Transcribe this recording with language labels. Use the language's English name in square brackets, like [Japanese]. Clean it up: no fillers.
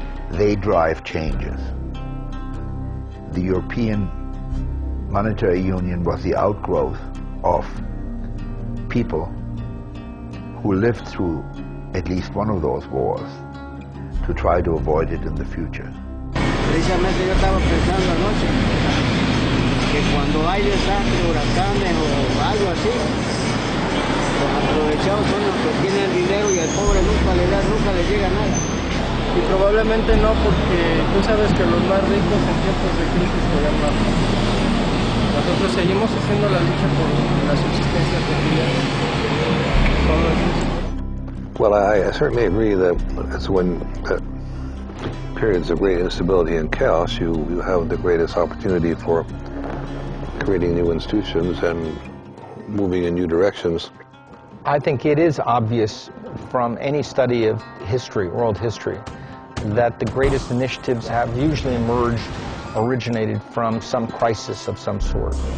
[English] They drive changes. The European Monetary Union was the outgrowth of people who lived through at least one of those wars to try to avoid it in the future. [Spanish] Precisamente yo estaba pensando anoche que cuando hay desastres, huracanes o algo así, los aprovechados son los que tienen el dinero y al pobre nunca le llega nada. Y probablemente no, porque tú sabes que los más ricos en tiempos de crisis juegan más. Nosotros seguimos haciendo la lucha por la subsistencia cotidiana. [English] Well, I certainly agree that it's when periods of great instability and chaos you have the greatest opportunity for creating new institutions and moving in new directions. I think it is obvious from any study of history, world history, that the greatest initiatives have usually originated from some crisis of some sort.